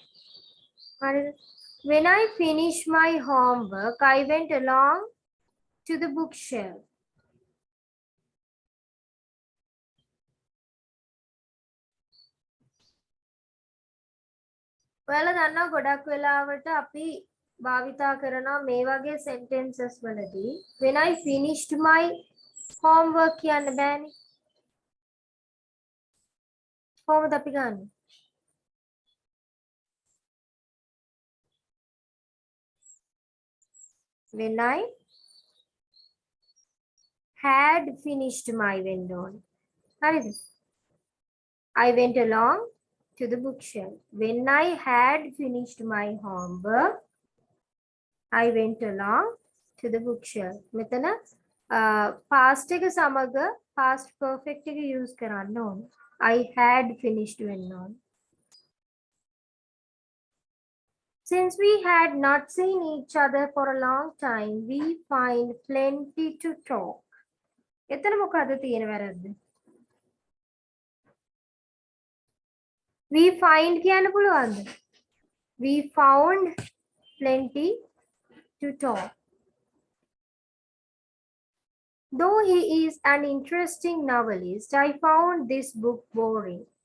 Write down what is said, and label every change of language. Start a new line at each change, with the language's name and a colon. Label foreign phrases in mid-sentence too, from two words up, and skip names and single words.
Sinhala: හරිද?
English: When I finished my homework, I went along to the bookshelf.
Sinhala: ඔයාලා දන්නවා ගොඩක් වෙලාවට අපි භාවිතා කරනවා මේ වගේ sentences වලදී
English: when I finished my homework
Sinhala: කියන්න බෑනේ. කොහොමද අපි ගන්නෙ?
English: when I had finished my
Sinhala: වෙන්න ඕනේ. හරිද?
English: I went along to the bookshelf. When I had finished my homework, I went along to the bookshelf.
Sinhala: මෙතන past එක සමග
English: past perfect
Sinhala: එක use කරන්න ඕනේ.
English: I had finished
Sinhala: වෙන්න ඕනේ.
English: Since we had not seen each other for a long time, we find plenty to talk.
Sinhala: එතන මොකද්ද තියෙන වැරද්ද?
English: We find
Sinhala: කියන්න පුළුවන්ද?
English: We found plenty to talk. Though he is an interesting novelist, I found this book boring.